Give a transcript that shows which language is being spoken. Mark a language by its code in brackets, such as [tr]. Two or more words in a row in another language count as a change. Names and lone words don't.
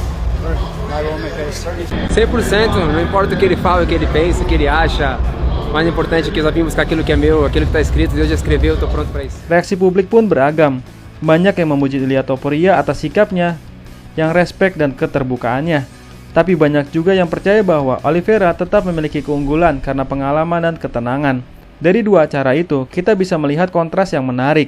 [en] I will make a certain... [pt] 100%, não importa o que ele fala, o que ele pensa, o que ele acha. O mais importante é que eu só vim buscar aquilo que é meu, aquilo que está escrito, Deus já escreveu, eu tô pronto para isso. [id] Reaksi publik pun beragam. Banyak yang memuji Ilia Topuria atas sikapnya, yang respek dan keterbukaannya. Tapi banyak juga yang percaya bahwa Oliveira tetap memiliki keunggulan karena pengalaman dan ketenangan. Dari dua cara itu, kita bisa melihat kontras yang menarik.